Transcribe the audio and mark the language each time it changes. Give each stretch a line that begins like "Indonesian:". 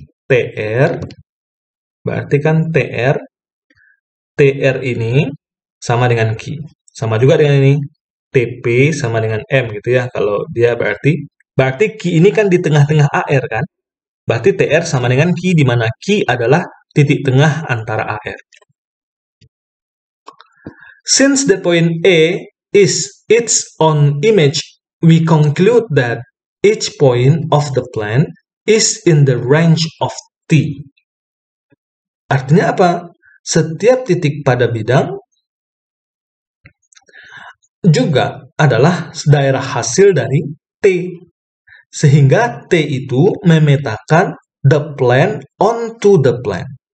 Indonesian: TR berarti kan TR ini sama dengan Q. Sama juga dengan ini. TP sama dengan M gitu ya. Kalau dia berarti Q ini kan di tengah-tengah AR kan. Berarti TR sama dengan Q, di mana Q adalah titik tengah antara AR.
English: Since the point A is its own image, we conclude that each point of the plane is in the range of T.
Indonesian: Artinya apa? Setiap titik pada bidang juga adalah daerah hasil dari T. Sehingga T itu memetakan
English: the plane onto the plane.